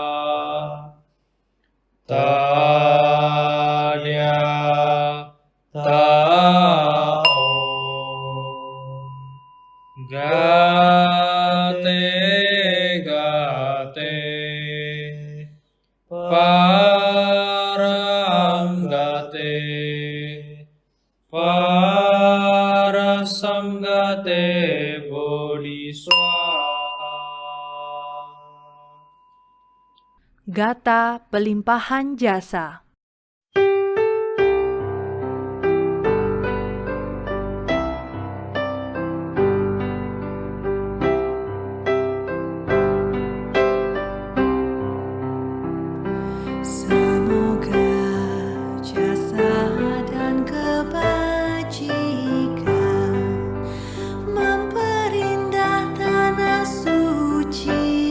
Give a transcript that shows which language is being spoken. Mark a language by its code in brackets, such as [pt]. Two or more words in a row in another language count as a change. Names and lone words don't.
[sa] Tadya Taom Gate Gate Param Gate Parasam Gate Bodhi Swaha. [id] Gata pelimpahan jasa. Semoga jasa dan kebajikan memperindah tanah suci.